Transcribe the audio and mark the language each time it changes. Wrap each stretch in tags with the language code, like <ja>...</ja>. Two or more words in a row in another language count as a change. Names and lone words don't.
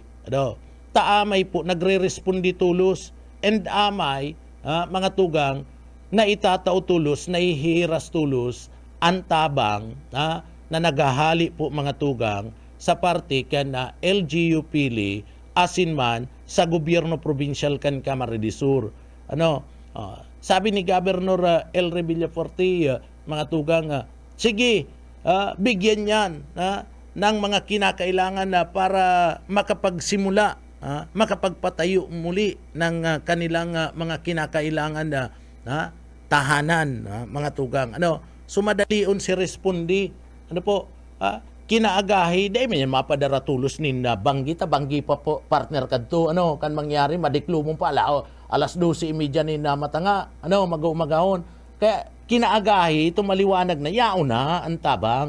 <bik>Taamay po nagre-respondi tulos and amay mga tugang na itatao tulos, na ihiras tulos ang tabang na naghahali po mga tugang sa parte kan LGU pili asin man sa gobyerno provincial kan Camarines Sur. Sabi ni Governor El Villaforte, mga tugang, sige,</bik> <tl>bigyan yan ng mga kinakailangan para makapagsimula, makapagpatayo muli ng kanilang mga kinakailangan na tahanan,</tl> <bik>mga tugang. Sumadalion si respondi. Kinaagahi, dahil may mapadara tulos nin banggi pa po partner kadto. Kan mangyari, madiklo mo pa, alas 12:30 nin matanga, mag-umagahon. Kaya kinaagahi, ito maliwanag na, yaon na ang tabang.</bik>